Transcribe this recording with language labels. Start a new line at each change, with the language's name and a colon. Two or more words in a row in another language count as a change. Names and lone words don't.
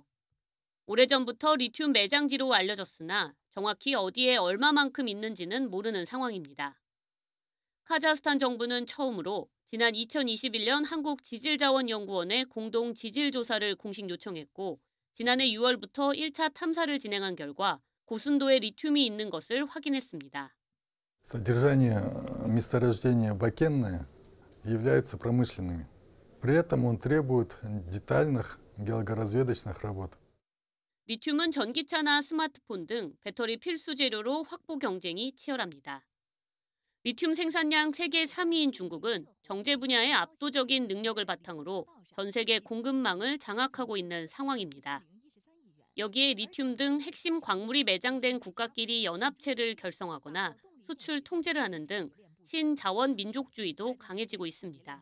Korean: 오래전부터 리튬 매장지로 알려졌으나 정확히 어디에 얼마만큼 있는지는 모르는 상황입니다. 카자흐스탄 정부는 처음으로 지난 2021년 한국지질자원연구원에 공동 지질조사를 공식 요청했고 지난해 6월부터 1차 탐사를 진행한 결과 고순도의 리튬이 있는 것을 확인했습니다.
Russian: Содержание месторождения бакенное является промышленными. При этом он требует детальных геологоразведочных работ.
Korean: 리튬은 전기차나 스마트폰 등 배터리 필수 재료로 확보 경쟁이 치열합니다. 리튬 생산량 세계 3위인 중국은 정제 분야의 압도적인 능력을 바탕으로 전 세계 공급망을 장악하고 있는 상황입니다. 여기에 리튬 등 핵심 광물이 매장된 국가끼리 연합체를 결성하거나 수출 통제를 하는 등 신자원 민족주의도 강해지고 있습니다.